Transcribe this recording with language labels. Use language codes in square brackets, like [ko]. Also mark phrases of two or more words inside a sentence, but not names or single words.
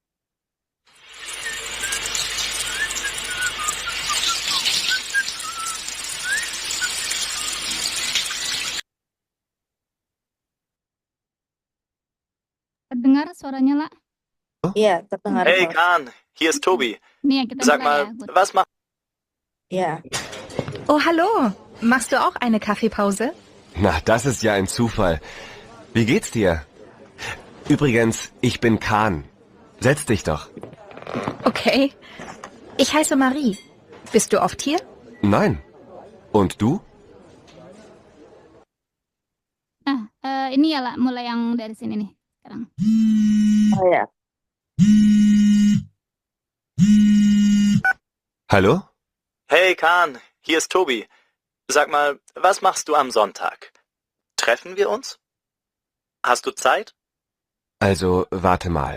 [id] Terdengar suaranya, La? Iya, terdengar, [de] Hey Prof. Kahn, hier ist Tobi. [id] Nih ya, kita [de] Sag [id] mulai ya. [de] mal, Gut. was machst Ja. Oh, hallo. Machst du auch eine Kaffeepause? Na, das ist ja ein Zufall. Wie geht's dir? Übrigens, ich bin Kahn. Setz dich doch. Okay. Ich heiße Marie. Bist du oft hier? Nein. Und du? [id] Nah, ini ya, La, mulai yang dari sini nih sekarang. [de] Oh ja. Hallo? Hey Kahn, hier ist Tobi. Sag mal, was machst du am Sonntag? Treffen wir uns? Hast du Zeit? Also, warte mal.